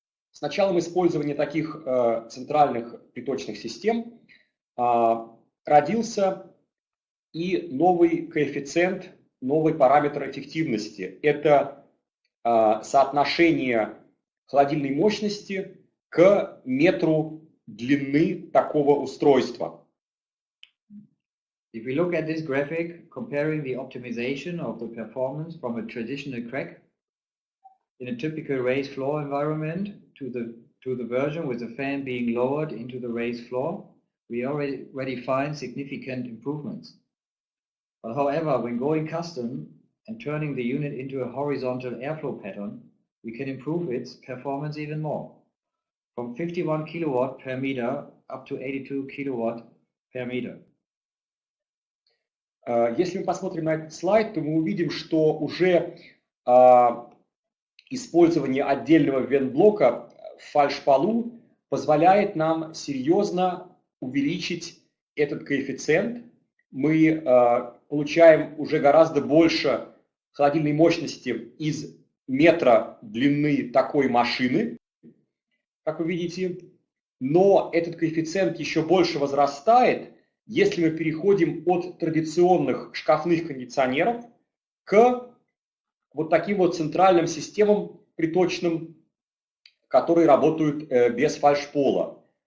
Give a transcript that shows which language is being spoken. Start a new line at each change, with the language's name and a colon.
Russian: С началом использования таких центральных приточных систем родился и новый коэффициент, новый параметр эффективности. Это соотношение холодильной мощности к метру длины такого устройства.
English: If we look at this graphic, comparing the optimization of the performance from a traditional crack in a typical raised floor environment to the version with the fan being lowered into the raised floor, we already find significant improvements. But however, when going custom and turning the unit into a horizontal airflow pattern, we can improve its performance even more, from 51 kilowatt per meter up to 82 kilowatt per meter.
Russian: Если мы посмотрим на этот слайд, то мы увидим, что уже использование отдельного вентблока в фальшполу позволяет нам серьезно увеличить этот коэффициент. Мы получаем уже гораздо больше холодильной мощности из метра длины такой машины, как вы видите, но этот коэффициент еще больше возрастает, если мы переходим от традиционных шкафных кондиционеров к вот таким вот центральным системам приточным, которые работают без фальшпола.